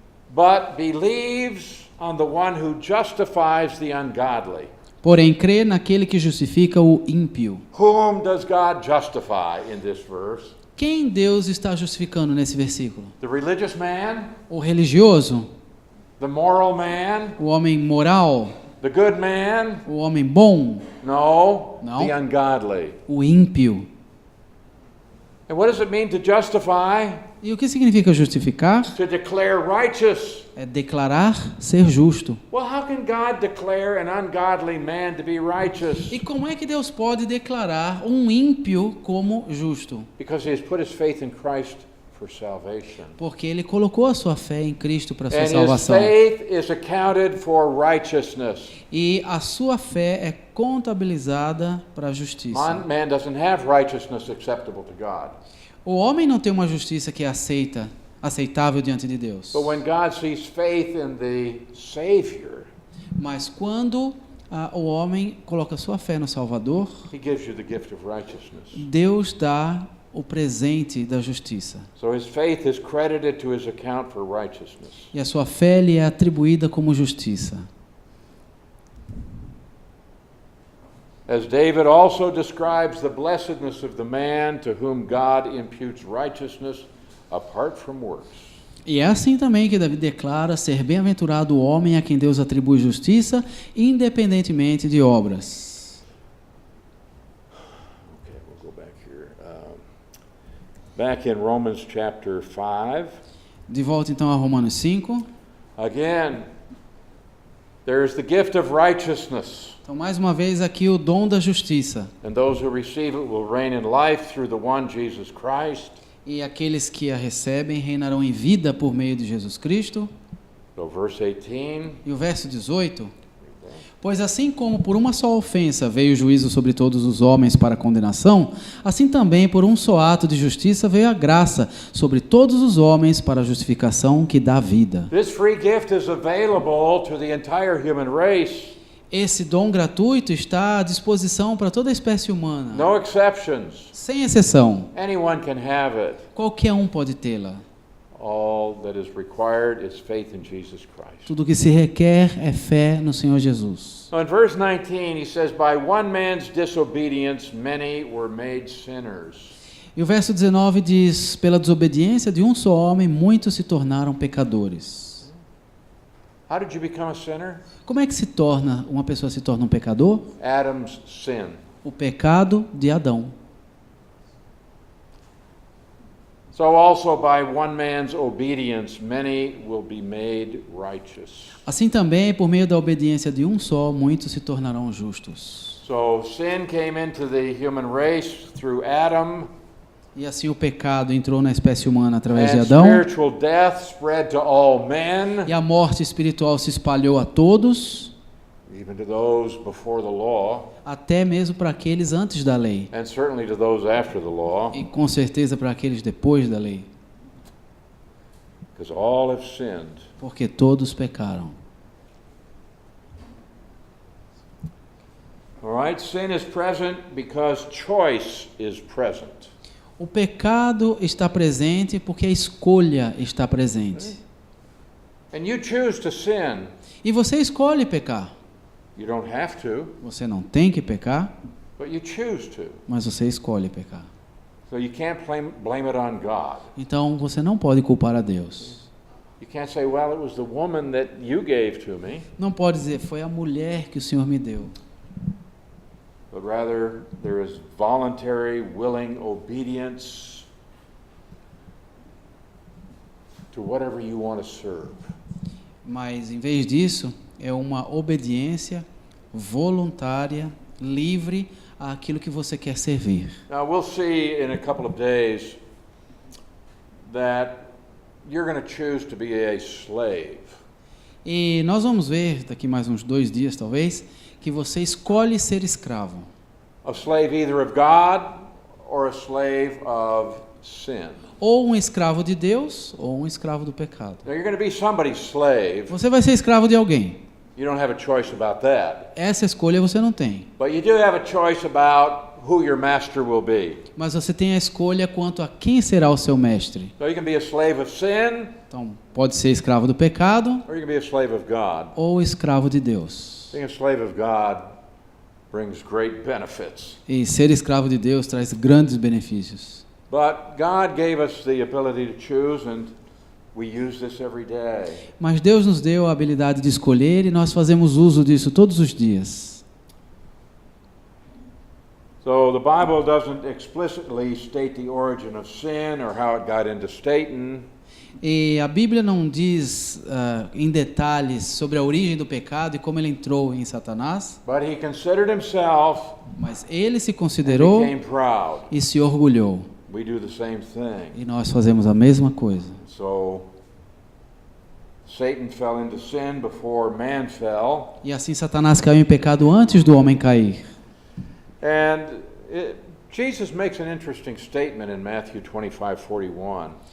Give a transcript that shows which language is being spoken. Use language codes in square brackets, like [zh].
[en] But believes on the one who justifies the ungodly. [pt] Porém, crê naquele que justifica o ímpio. [en] Whom does God justify in this verse? [pt] Quem Deus está justificando nesse versículo? [en] The religious man? [pt] O religioso? [en] The moral man? [pt] O homem moral? [en] The good man? [pt] O homem bom? [en] No, [pt] No. [en] the ungodly. [pt] O ímpio? [en] And what does it mean to justify? [pt] E o que significa justificar? [en] To declare righteous. [pt] É declarar ser justo. [en] Well, how can God declare an ungodly man to be righteous? [pt] E como é que Deus pode declarar um ímpio como justo? [en] Because he has put his faith in Christ for salvation. [pt] Porque ele colocou a sua fé em Cristo para a sua [en] And his [pt] salvação. [en] faith is accounted for righteousness. [pt] E a sua fé é contabilizada para a justiça. [en] Man doesn't have righteousness acceptable to God. [pt] O homem não tem uma justiça que é aceitável diante de Deus. [en] But when God sees faith in the Savior, [pt] Mas quando o homem coloca sua fé no Salvador, [en] he gives you the gift of righteousness. [pt] Deus dá o presente da justiça. [en] So his faith is credited to his account for righteousness. [pt] E a sua fé lhe é atribuída como justiça. [en] As David also describes the blessedness of the man to whom God imputes righteousness apart from works. [pt] E é assim também que Davi declara ser bem-aventurado o homem a quem Deus atribui justiça, independentemente de obras. [en] Okay, we'll go back here. Back in Romans chapter 5. [pt] De volta então a Romanos 5. [en] Again, there is the gift of righteousness. [pt] Então, mais uma vez aqui o dom da justiça. [en] And those who receive it will reign in life through the one Jesus Christ. [pt] E aqueles que a recebem reinarão em vida por meio de Jesus Cristo. [en] So verse 18. [pt] E o verso 18. Pois assim como por uma só ofensa veio o juízo sobre todos os homens para condenação, assim também por um só ato de justiça veio a graça sobre todos os homens para a justificação que dá vida. [en] This free gift is available to the entire human race. [pt] Esse dom gratuito está à disposição para toda a espécie humana, [en] No exceptions. [pt] sem exceção. [en] Anyone can have it. [pt] Qualquer um pode tê-la. [en] All that is required is faith in Jesus Christ. [pt] Tudo o que se requer é fé no Senhor Jesus. [en] So in verse 19 he says, by one man's disobedience many were made sinners. [pt] E o verso 19 diz, pela desobediência de um só homem, muitos se tornaram pecadores. [en] How did you become a sinner? [pt] Como é que uma pessoa se torna um pecador? [en] Adam's sin. [pt] O pecado de Adão. [en] So also by one man's obedience many will be made righteous. [pt] Assim também, por meio da obediência de um só, muitos se tornarão justos. [en] So sin came into the human race through Adam, [pt] E assim o pecado entrou na espécie humana através de [en] and [pt] Adão, [en] spiritual death spread to all men, [pt] e a morte espiritual se espalhou a todos, [en] even to those before the law, [pt] até mesmo para aqueles antes da lei, [en] and certainly to those after the law, [pt] e com certeza para aqueles depois da lei, [en] because all have sinned. [pt] porque todos pecaram. [en] All right, sin is present because choice is present. [pt] O pecado está presente porque a escolha está presente. [en] And you choose to sin. [pt] E você escolhe pecar. [en] You don't have to, [pt] Você não tem que pecar, [en] but you choose to. [pt] mas você escolhe pecar. [en] So you can't blame it on God. [pt] Então você não pode culpar a Deus. [en] You can't say, well, it was the woman that you gave to me, [pt] Não pode dizer, foi a mulher que o Senhor me deu. [en] but rather there is voluntary, willing obedience to whatever you want to serve. [pt] Mas em vez disso, é uma obediência voluntária, livre àquilo que você quer servir. [en] Now we'll see in a couple of days that you're going to choose to be a slave. [pt] E nós vamos ver, daqui mais uns 2 dias talvez, que você escolhe ser escravo. [en] A slave either of God or a slave of sin. [pt] Ou um escravo de Deus, ou um escravo do pecado. [en] Now you're going to be somebody's slave. [pt] Você vai ser escravo de alguém. [en] You don't have a choice about that. [pt] Essa escolha você não tem. [en] But you do have a choice about who your master will be. [pt] Mas você tem a escolha quanto a quem será o seu mestre. [en] So you can be a slave of sin [pt] Então, pode ser escravo do pecado [en] or you can be a slave of God. [pt] ou escravo de Deus. [en] Being a slave of God brings great benefits. [pt] E ser escravo de Deus traz grandes benefícios. [en] But God gave us the ability to choose, and we use this every day. [pt] Mas Deus nos deu a habilidade de escolher e nós fazemos uso disso todos os dias. [en] So the Bible doesn't explicitly state the origin of sin or how it got into Satan. [pt] E a Bíblia não diz em detalhes sobre a origem do pecado e como ele entrou em Satanás, [en] But he considered himself [pt] mas ele se [en] and [pt] considerou [en] became proud. [pt] e se orgulhou. [en] We do the same thing. [pt] E nós fazemos a mesma coisa. [en] So Satan fell into sin before man fell. [pt] E assim Satanás caiu em pecado antes do homem cair. [en] And Jesus makes an interesting statement in Matthew 25:41.